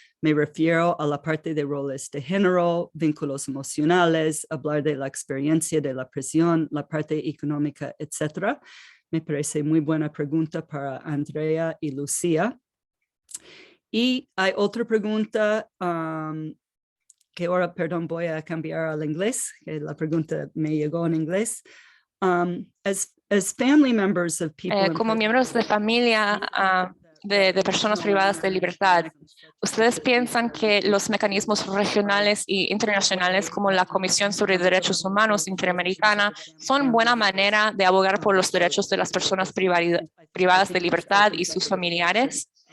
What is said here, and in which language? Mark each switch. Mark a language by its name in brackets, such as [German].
[Spanish] Me refiero a la parte de roles de género, vínculos emocionales, hablar de la experiencia de la prisión, la parte económica, etcétera. Me parece muy buena pregunta para Andrea y Lucía. Y hay otra pregunta que ahora, perdón, voy a cambiar al inglés, que la pregunta me llegó en inglés. [English] As family members of people [Spanish] Como miembros de familia de personas privadas de libertad, ¿ustedes piensan que los mecanismos regionales e internacionales como la Comisión sobre Derechos Humanos Interamericana son buena manera de abogar por los derechos de las personas privadas de libertad y sus familiares?